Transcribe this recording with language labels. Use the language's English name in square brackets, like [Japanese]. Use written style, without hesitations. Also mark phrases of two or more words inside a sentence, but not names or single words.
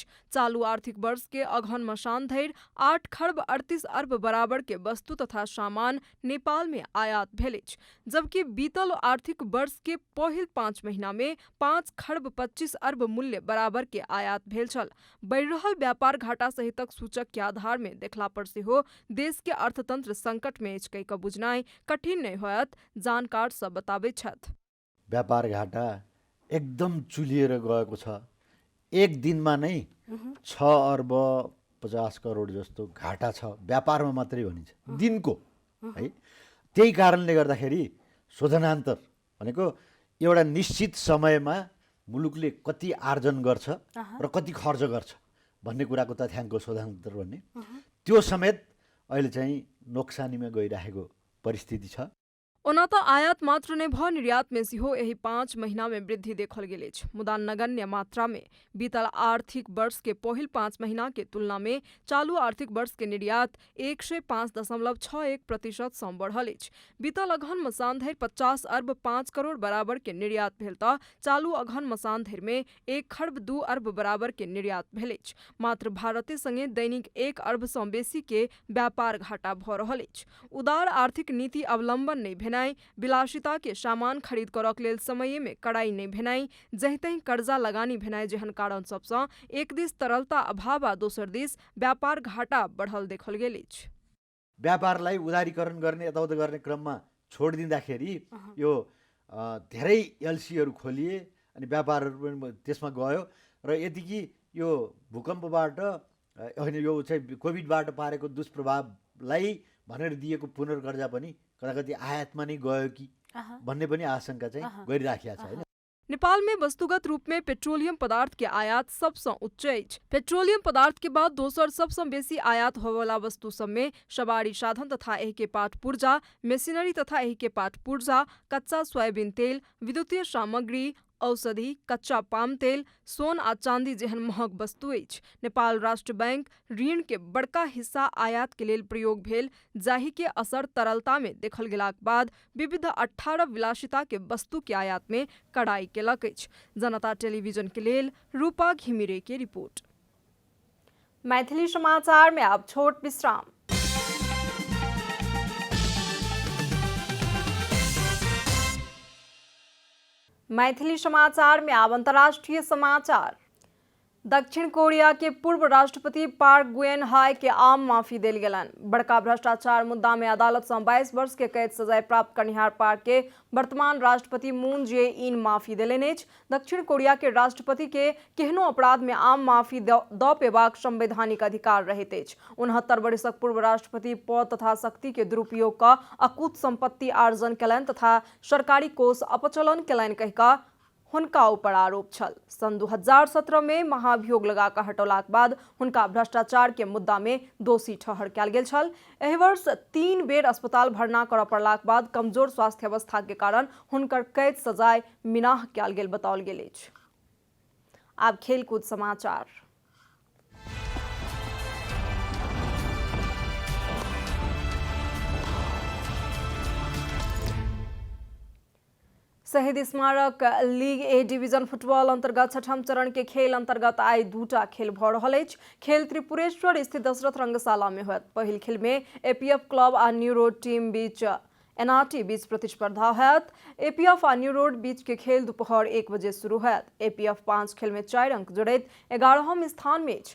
[Maithili] चालू आर्थिक वर्ष के अगहन मसान धरि 8 खरब 38 अरब बराबर के वस्तु तथा सामान नेपाल में आयात भेल अछि, जबकि बीतल आर्थिक वर्ष के पहिल 5 महीना में 5 खरब 25 अरब मूल्य बराबर के आयात भेल छल। बढ़ि रहल व्यापार घाटा सहितक सूचक के आधार में देखला पर सेहो देश के अर्थतंत्र संकट में अछि कहि कऽ बुझनाइ कठिन नहि होयत, जानकार सब बताबै छथि। [Nepali] व्यापार घाटा एकदम चुलिएर गएको छ। एक दिनमा नै 6 अर्ब 50 करोड जस्तो घाटा छ, व्यापारमा मात्रै भनिन्छ दिनको है। त्यही कारणले गर्दाखेरि शोधनान्तर भनेको एउटा निश्चित समयमा मुलुकले कति आर्जन गर्छ र कति खर्च गर्छ भन्ने कुराको तथ्याङ्क शोधनान्तर भन्ने, त्यो समेत अहिले चाहिँ नोक्सानीमा गइरहेको परिस्थिति छ। [Maithili] ओना त आयात मात्र नै भ निर्यात में सेहो एहि 5 महीना में वृद्धि देखल गेल अछि। मुदा नगण्य मात्रा में बीतल आर्थिक वर्ष के पहिल 5 महीना के तुलना में चालू आर्थिक वर्ष के निर्यात 105.61% सँ बढ़ल अछि। बीतल अगहन मसान धरि 50 अरब 5 करोड़ बराबर के निर्यात भेल त चालू अगहन मसान धरि में 1 खरब 2 अरब बराबर के निर्यात भेल अछि। मात्र भारते संगे दैनिक 1 अरब सँ बेसी के व्यापार घाटा भ रहल अछि। उदार आर्थिक नीति अवलंबन नहि भेनाइ, विलासिता के सामान खरीद करक लेल समय में कड़ाई नहीं भेनाइ, जहितहि कर्जा लगानी भेनाइ जेहन कारण सबसँ एक दिस तरलता अभाव आ दोसर दिस व्यापार घाटा बढ़ल देखल गेल अछि। [Nepali] व्यापारलाई उदारीकरण गर्ने यताउता गर्ने क्रममा छोडिदिँदाखेरि यो धेरै एलसीहरू खोलिए अनि व्यापारहरू पनि त्यसमा गयो र यतिकी यो भूकम्पबाट यो चाहिँ कोभिडबाट पारेको दुष्प्रभावलाई भनेर दिएको पुनर्कर्जा पनि कदाकति आयातमा नै गयो कि भन्ने पनि आशंका चाहिँ गरिराखेको छ हैन। [Maithili] नेपाल में वस्तुगत रूप में पेट्रोलियम पदार्थ के आयात सबसँ उच्च अछि। पेट्रोलियम पदार्थ के बाद दोसर सबसँ बेसी आयात होबवला वस्तु सब में सवारी साधन तथा एहि के पाट पुर्जा, मशीनरी तथा एहि के पाट पुर्जा, कच्चा सोयाबीन तेल, विद्युतीय सामग्री, औषधि, कच्चा पाम तेल, सोन आ चांदी जेहन महग वस्तु अछि। नेपाल राष्ट्र बैंक ऋण के बड़का हिस्सा आयात के लेल प्रयोग भेल, जाहि के असर तरलता में देखल गेलाक बाद विविध 18 विलासिता के वस्तु के आयात में कड़ाई केलक अछि। जनता टेलीविजन के लेल रूपा घिमिरे के रिपोर्ट। मैथिली समाचार में अब छोट विश्राम। मैथिली समाचार में अब अंतर्राष्ट्रीय समाचार। दक्षिण कोरिया के पूर्व राष्ट्रपति पार्क गुएन हाय के आम माफी देल गेलन। बड़का भ्रष्टाचार मुद्दा में अदालत से 22 वर्ष के कैद सजाय प्राप्त करनिहार पार्क के वर्तमान राष्ट्रपति मून जे इन माफी देलनि अछि। दक्षिण कोरिया के राष्ट्रपति के केहनो अपराध में आम माफी द पेबाक संवैधानिक अधिकार रहैत अछि। 69 वर्षक पूर्व राष्ट्रपति पद तथा शक्ति के दुरुपयोग क अकूत संपत्ति आर्जन कयलनि तथा सरकारी कोष अपचलन कयलनि कहि कऽ हुनका ऊपर आरोप छल। सन 2017 में महाभियोग लगा कऽ हटौलाक बाद हुनका भ्रष्टाचार के मुद्दा में दोषी ठहर कयल गेल छल। एहि वर्ष 3 बेर अस्पताल भर्ना करऽ पड़लाक बाद कमजोर स्वास्थ्य अवस्था के कारण हुनकर कैद सजाय मिनाह कयल गेल बताओल गेल अछि। आब खेलकूद समाचार। शहीद स्मारक लीग ए डिवीजन फुटबॉल अंतर्गत 6म चरण के खेल अंतर्गत आई 2टा खेल भऽ रहल अछि। खेल त्रिपुरेश्वर स्थित दशरथ रंगशाला में होयत। पहिल खेल में एपीएफ क्लब आ न्यू रोड टीम बीच एनआरटी बीच प्रतिस्पर्धा होयत। एपीएफ आ न्यू रोड बीच के खेल दोपहर 1 बजे शुरू होयत। एपीएफ 5 खेल में 4 अंक जोड़ैत 11वें स्थान में अछि।